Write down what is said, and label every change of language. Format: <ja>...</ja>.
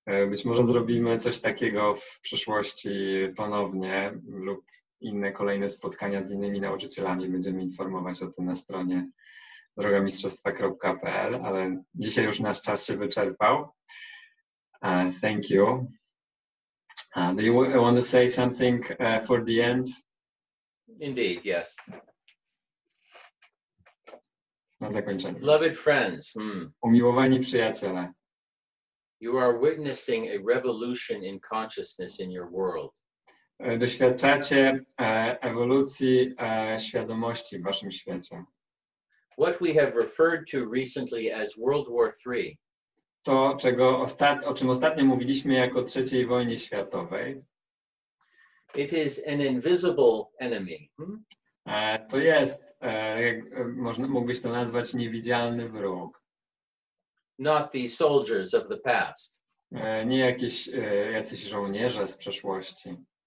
<pl>Być może zrobimy coś takiego w przyszłości ponownie lub inne kolejne spotkania z innymi nauczycielami. Będziemy informować o tym na stronie drogamistrzostwa.pl, ale dzisiaj już nasz czas się wyczerpał.</pl> <en>Thank you. Do you want to say something for the end? Indeed, yes.</en> <pl>Na zakończenie.</pl> <en>Beloved friends,</en> <pl>Umiłowani przyjaciele,</pl> <en>you are witnessing a revolution in consciousness in your world.</en> <pl>doświadczacie ewolucji świadomości w waszym świecie.</pl> <en>What we have referred to recently as World War III</en> <pl>To, o czym ostatnio mówiliśmy jako III wojnie światowej,</pl> <en>it is an invisible enemy.</en> <pl>to jest, mógłbyś to nazwać, niewidzialny wróg.</pl> <en>Not the soldiers of the past,</en> <pl>Nie jacyś żołnierze z przeszłości,</pl>